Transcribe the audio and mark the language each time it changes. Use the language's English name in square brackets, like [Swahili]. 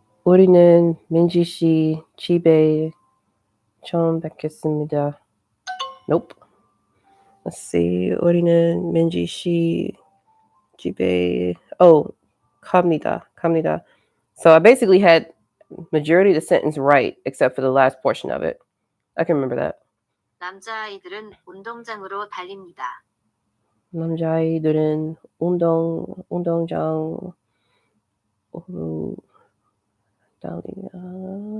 [Korean] 우리는 민지 씨 집에 처음 뵙겠습니다. [English] Nope. Let's see. [Korean] 우리는 민지 씨 집에 갑니다. [English] So I basically had majority of the sentence right except for the last portion of it. I can remember that. [Korean] 남자아이들은 운동장으로 달립니다. 남자아이들은 운동장으로 달립니다.